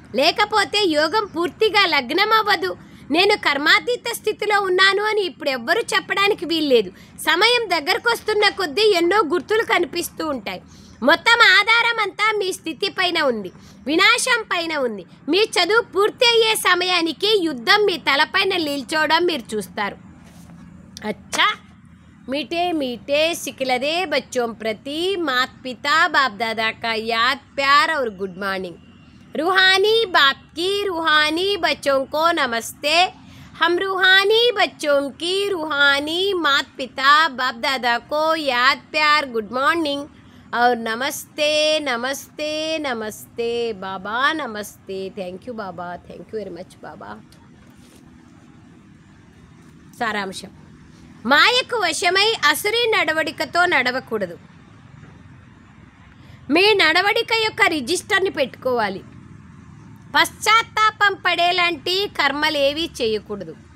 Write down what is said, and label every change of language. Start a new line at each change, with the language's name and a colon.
Telugu: లేకపోతే యోగం పూర్తిగా లగ్నం అవ్వదు. నేను కర్మాతీత స్థితిలో ఉన్నాను అని ఇప్పుడు ఎవ్వరూ చెప్పడానికి వీల్లేదు. సమయం దగ్గరకు వస్తున్న కొద్దీ ఎన్నో గుర్తులు కనిపిస్తూ ఉంటాయి. మొత్తం ఆధారం అంతా మీ స్థితి పైన ఉంది, వినాశం పైన ఉంది. మీ చదువు పూర్తి అయ్యే సమయానికి యుద్ధం మీ తలపైన నిల్చోవడం మీరు చూస్తారు.
Hindi: అచ్చా, मीठे मीठे सिखलदे बच्चों प्रति माता पिता बाप दादा का याद प्यार और गुड मॉर्निंग। रूहानी बाप की रूहानी बच्चों को नमस्ते। हम रूहानी बच्चों की रूहानी माता पिता बाप दादा को याद प्यार गुड मॉर्निंग और नमस्ते नमस्ते नमस्ते बाबा, नमस्ते।
English: Thank you बाबा, thank you very much बाबा।
Telugu: సారాంశం: మాయకు వశమై అసురీ నడవడికతో నడవకూడదు. మీ నడవడిక యొక్క రిజిస్టర్ని పెట్టుకోవాలి. పశ్చాత్తాపం పడేలాంటి కర్మలేవి చేయకూడదు.